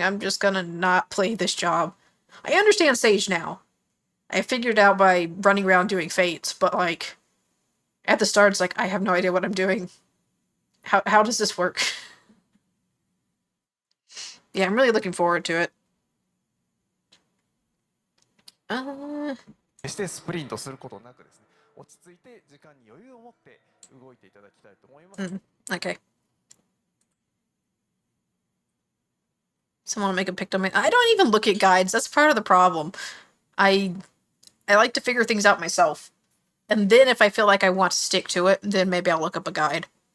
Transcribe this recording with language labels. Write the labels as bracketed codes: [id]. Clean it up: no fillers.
[en] I'm just gonna not play this job. I understand Sage now. I figured out by running around doing fates, but like, at the start it's like, I have no idea what I'm doing. How does this work? Yeah, I'm really looking forward to it. [ja] してスプリントすることなくですね、落ち着いて時間に余裕を持って動いていただきたいと思います。 [en] Okay. Someone make a pick on me. I don't even look at guides. That's part of the problem. I like to figure things out myself. And then if I feel like I want to stick to it, then maybe I'll look up a guide.